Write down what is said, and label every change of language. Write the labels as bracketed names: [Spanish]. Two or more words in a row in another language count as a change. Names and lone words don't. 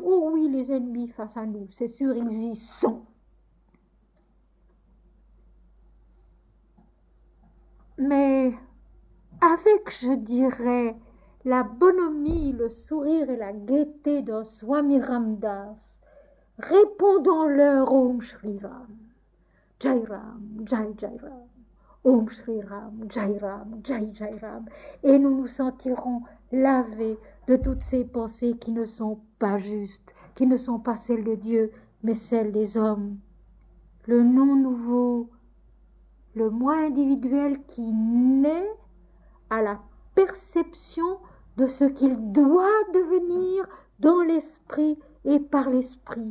[French] Oh oui, les ennemis face à nous, c'est sûr, ils y sont. Mais avec, je dirais, la bonhomie, le sourire et la gaieté d'un Swami Ramdas, [Sanskrit] répondons-leur ॐ श्री राम, जय राम, जय जय राम, ॐ श्री राम, जय राम, जय जय राम, [French] et nous nous sentirons lavés de toutes ces pensées qui ne sont pas justes, qui ne sont pas celles de Dieu, mais celles des hommes. Le nom nouveau, le moi individuel qui naît à la perception de ce qu'il doit devenir dans l'esprit et par l'esprit.